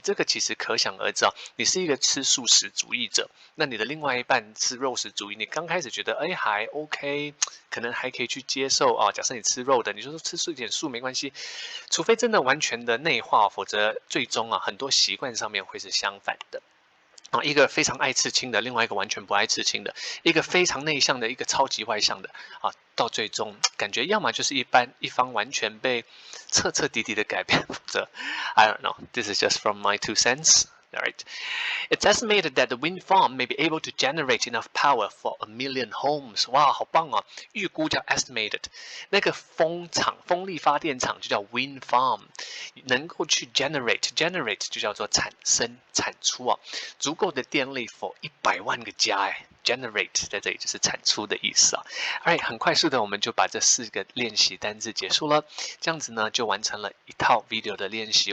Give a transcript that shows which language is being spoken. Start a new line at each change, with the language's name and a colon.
Chinese: 这个其实可想而知你是一个吃素食主义者，那你的另外一半吃肉食主义，你刚开始觉得还 OK， 可能还可以去接受假设你吃肉的，你就说吃一点素没关系，除非真的完全的内化，否则最终很多习惯上面会是相反的。一个非常爱刺青的，另外一个完全不爱刺青的，一个非常内向的，一个超级外向的到最终感觉要么就是一方完全被彻底的改变，否则
English: I don't know. This is just from my 2 cents.Alright. It's estimated that the wind farm may be able to generate enough power for 1 million homes.
Chinese: 哇，好棒预估叫 estimated。那个风力发电厂就叫 wind farm， 能够去 generate 就叫做产出足够的电力 for 100万个家generate 在这里就是产出的意思Alright， 很快速的我们就把这4个练习单字结束了，这样子呢就完成了一套 video 的练习。